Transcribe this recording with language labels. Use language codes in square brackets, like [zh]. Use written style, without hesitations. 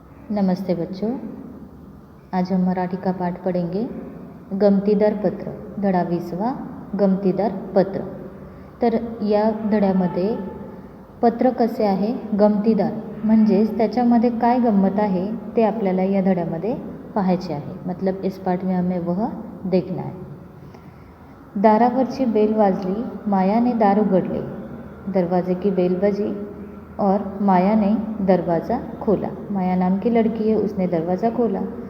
[hi] नमस्ते बच्चों, आज हम मराठी का पाठ पढ़ेंगे गमतीदार पत्र, [mr] धडा 20वा गमतीदार पत्र। तर या धड्यामध्ये पत्र कसे आहे गमतीदार, म्हणजेच त्याच्यामध्ये काय गंमत आहे ते आपल्याला या धड्यामध्ये पाहायचे आहे। [hi] मतलब इस पाठ में हमें वह देखना है। [mr] दारावरची बेल वाजली, मायाने दार उघडले, [hi] दरवाजे की बेल बजी और माया ने दरवाज़ा खोला। माया नाम की लड़की है, उसने दरवाज़ा खोला।